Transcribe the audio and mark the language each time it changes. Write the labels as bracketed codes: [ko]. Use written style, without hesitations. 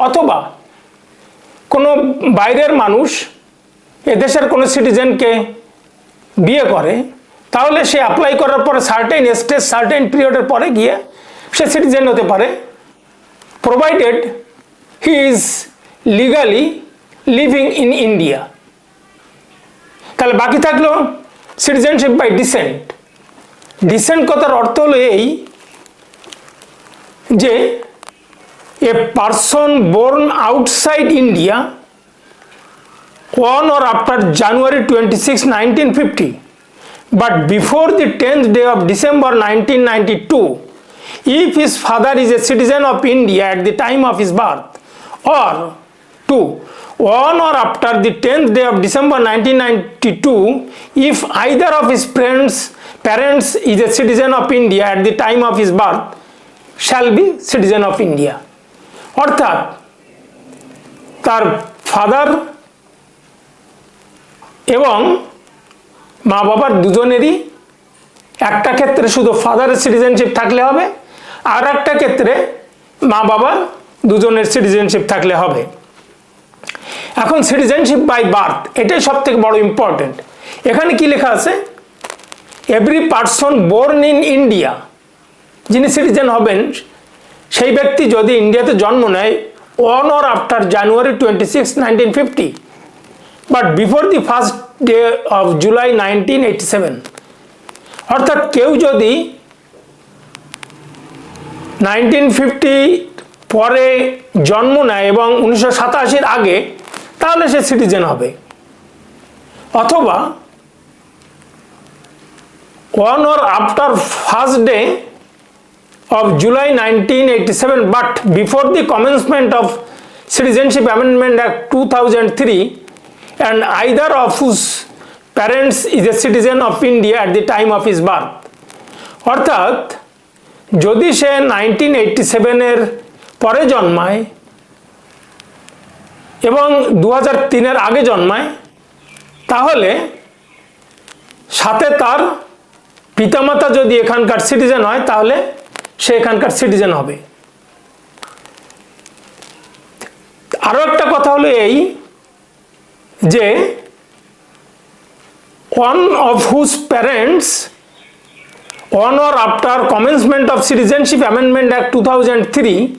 [bn] অথবা কোনো বাইরের মানুষ এদেশের কোনো সিটিজেনকে বিয়ে করে, তাহলে সে অ্যাপ্লাই করার পরে সার্টেন স্টেজ, সার্টেন পিরিয়ডের পরে গিয়ে সে সিটিজেন হতে পারে, [en] Provided he is legally living in India. [bn] তাহলে বাকি থাকলো সিটিজেনশিপ বাই ডিসেন্ট। ডিসেন্ট কথার অর্থ হলো এই যে [en] A person born outside India on or after January 26, 1950 but before the 10th day of December 1992 if his father is a citizen of India at the time of his birth, or 2, on or after the 10th day of December 1992 if either of his parents is a citizen of India at the time of his birth, shall be citizen of India. [bn] অর্থাৎ তার father এবং মা বাবার দুজনেরই একটা ক্ষেত্রে শুধু ফাদারের citizenship থাকলে হবে, আর একটা ক্ষেত্রে মা বাবা দুজনের সিটিজেনশিপ থাকলে হবে। এখন সিটিজেনশিপ বাই বার্থ, এটাই সব থেকে বড় ইম্পর্টেন্ট। এখানে কি লেখা আছে? [en] every person born in India, [bn] যিনি সিটিজেন হবেন সেই ব্যক্তি যদি ইন্ডিয়াতে জন্ম নেয় [en] on or after January 26, 1950 but before the 1st day of July 1987, [bn] অর্থাৎ কেউ যদি 1950 পরে জন্ম নেয় এবং 1987 আগে তাহলে সে সিটিজেন হবে, অথবা [en] on or after 1st day of July 1987 but before the commencement of Citizenship Amendment Act 2003 and either of whose parents is a citizen of India at the time of his birth। [bn] অর্থাৎ যদি সে 1987 পরে জন্মায় এবং 2003 আগে জন্মায়, তাহলে সাথে তার পিতামাতা যদি এখানকার সিটিজেন হয় তাহলে সে এখানকার সিটিজেন হবে। আরো একটা কথা হলো এই যে [en] one of whose parents on or after commencement of Citizenship Amendment Act 2003